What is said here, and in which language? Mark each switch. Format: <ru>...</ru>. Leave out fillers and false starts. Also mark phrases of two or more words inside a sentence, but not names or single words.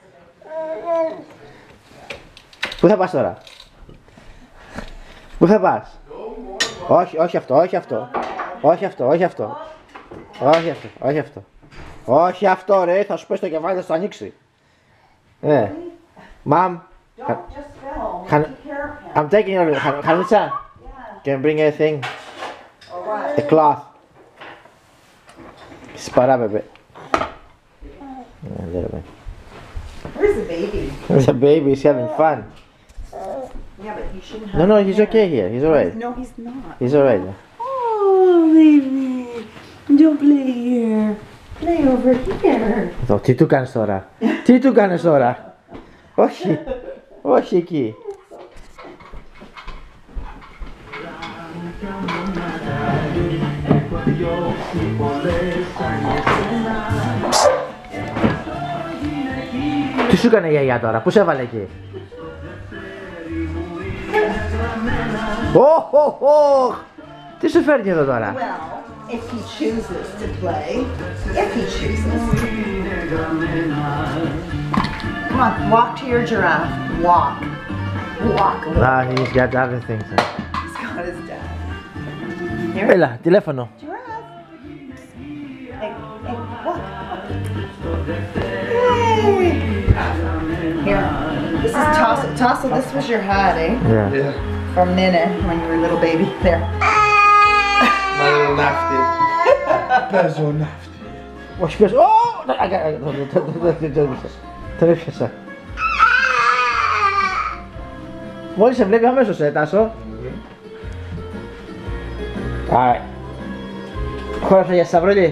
<el>Πού θα πας τώρα? Πού θα πας? Όχι, όχι αυτό, όχι αυτό. Όχι αυτό, όχι αυτό. Όχι αυτό, όχι αυτό. Όχι αυτό ρε, θα σου πέσει το κεφάλι, θα σου ανοίξει. Ναι.</el> <en>Mom. Don't just film. Take care of him. I'm taking your Hanitza. Yeah. Can you bring a thing? Or what? A cloth.</en> <el>Σπαρά μπέμπε.</el> <en>Where's the baby? There's a baby, he's having fun. Yeah, but he shouldn't have. No, no, he's okay here. He's alright. No, he's not. He's alright. Oh, baby. Don't play here. Play over here.</en> <el>Τι του κάνεις τώρα? Τι του κάνεις τώρα? Όχι. Όχι εκεί. Τι σου έκανε η γιαγιά τώρα? Πού σε έβαλε εκεί? Τι σου φέρνει εδώ τώρα?</el> <en>Well, if he chooses to play, if he chooses. Come on, walk to your giraffe. Walk. Walk. Ah, he's got other things. He's got his dad. Here.</en> <el>Έλα, τηλέφωνο.</el> <en>Giraffe. Hey, hey, walk. Yay. Here. This is Tasso. Tasso, this was your hat, eh? Yeah. Yeah. From Nina when you were a little baby. There. My little nafty.</en> <el>Παίζω nafty. Όχι πες, τον έπιασα. Μόλις σε βλέπει αμέσως, Τάσο. Alright. Χώρασα για Σταυρόλη.</el>